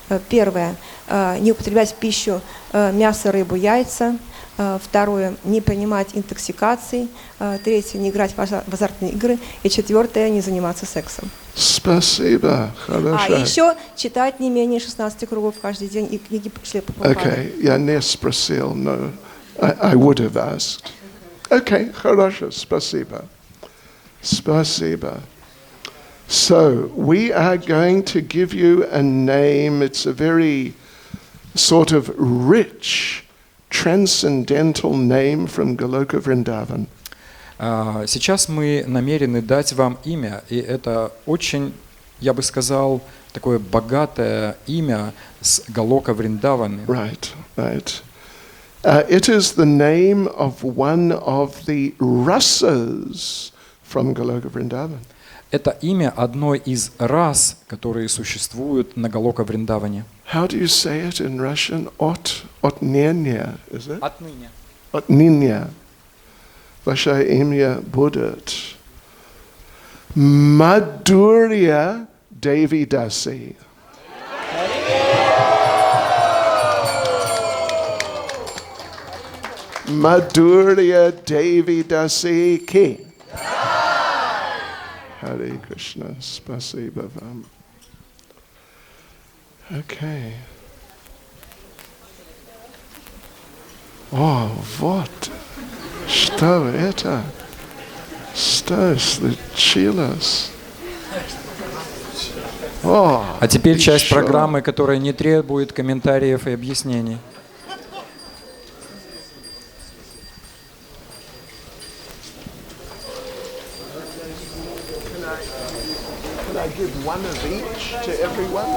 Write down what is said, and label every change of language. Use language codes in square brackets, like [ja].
[ru] Первое – не употреблять в пищу мясо, рыбу, яйца. Второе – не принимать интоксикаций. Третье – не играть в азартные игры. И четвертое – не заниматься сексом. Спасибо, хорошо. А еще читать не менее 16 кругов каждый день и книги Шрилы Прабхупады. [en] Okay, [ru] я не спросил, но [en] I would have asked. [ru] Okay, хорошо, спасибо. Spasiba. [en] So, we are going to give you a name. It's a very sort of rich, transcendental name from Goloka Vrindavan. [ru] Сейчас мы намерены дать вам имя, и это очень, я бы сказал, такое богатое имя с Галока Вриндаваны. [en] Right. It is the name of one of the rasas from Goloka Vrindavan. [ru] Это имя одной из рас, которые существуют на Галока Вриндаване. [en] How do you say it in Russian? Otnenia, is it? [ru] Отныне. Otninya. Ваше имя будет Madhurya Devi Dasi. Madhurya Devi Dasi ki. Hare Krishna, спасибо вам. [en] Okay. [ru] О, вот. Что это? Что случилось? О, А теперь часть еще. программы, которая не требует комментариев и объяснений. [en] Can I give one of each to everyone?